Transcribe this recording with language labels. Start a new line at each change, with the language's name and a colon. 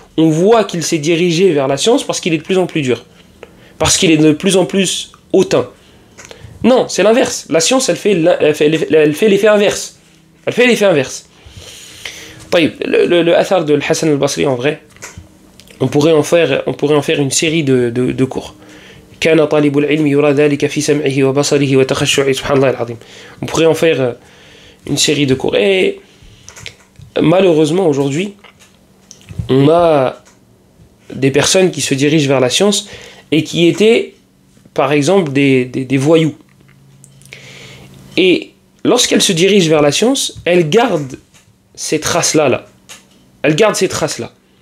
French: On voit qu'il s'est dirigé vers la science parce qu'il est de plus en plus dur. Parce qu'il est de plus en plus hautain. Non, c'est l'inverse. La science, elle fait l'effet inverse. Elle fait l'effet inverse. Le athar de Hassan al-Basri, en vrai, on pourrait en faire une série de cours.
Arabic: كان طالب العلم يرى ذلك في سمعه وبصره وتخشعه سبحان الله العظيم.
French: On pourrait en faire une série de cours. Et malheureusement, aujourd'hui, on a des personnes qui se dirigent vers la science et qui étaient, par exemple, des voyous. Et lorsqu'elles se dirigent vers la science, elles gardent ces traces-là. Elles gardent ces traces-là.